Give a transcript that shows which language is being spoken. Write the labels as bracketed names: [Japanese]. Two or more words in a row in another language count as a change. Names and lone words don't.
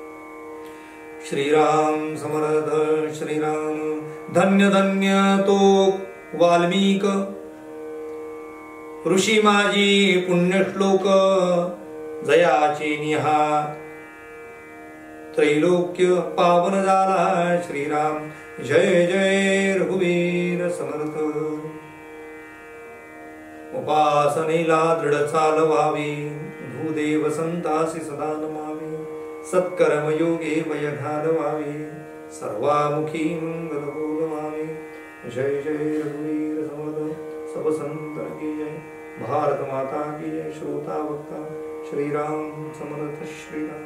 [Marathi] श्रीराम समर्थ श्रीराम. धन्य धन्य तो वाल्मिक ऋषी माझी पुण्यश्लोक जयाचे निहा त्रैलोक्य पावन झाला श्रीराम. जय जय रघुवीर समर्थ. उपासनेला दृढ चालवावे भूदेव संतासी सदा नमावे. सत्कर्म योगे वय घालवावे सर्वामुखी मंगल बोलवावे. जय जय रघुवीर समर्थ. [Hindi] सब संतन की जय. भारत माता की जय. [Marathi] श्रोता वक्ता श्रीराम समर्थ श्रीराम.